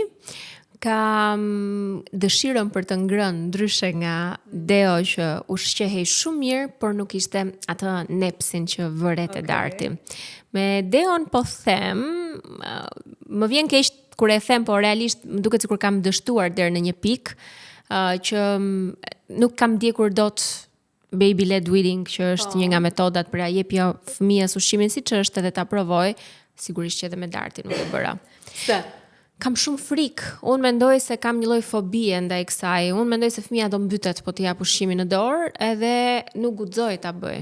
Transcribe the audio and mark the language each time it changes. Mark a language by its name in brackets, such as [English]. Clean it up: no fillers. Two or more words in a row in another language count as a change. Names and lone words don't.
[Albanian] Ka dëshirën për të ngrënë ndryshe nga Deo që ushqehej shumë mirë, por nuk ishte atë nepsin që vëret e Darti. Me Deon po them, më vjen keq kur e them, po realisht më duket sikur kam dështuar deri në një pikë që nuk kam ndjekur dot [English] baby led weaning, [Albanian] që është një nga metodat për a jepja fëmijës ushqimin siç është edhe ta provoj, sigurisht që edhe me Darti nuk e bëra. Pse? Kam shumë frikë. Unë mendoj se kam një lloj fobie ndaj kësaj. Unë mendoj se fëmia do mbytet po t'i jap ushqimin në dorë, edhe nuk guxoj ta bëj.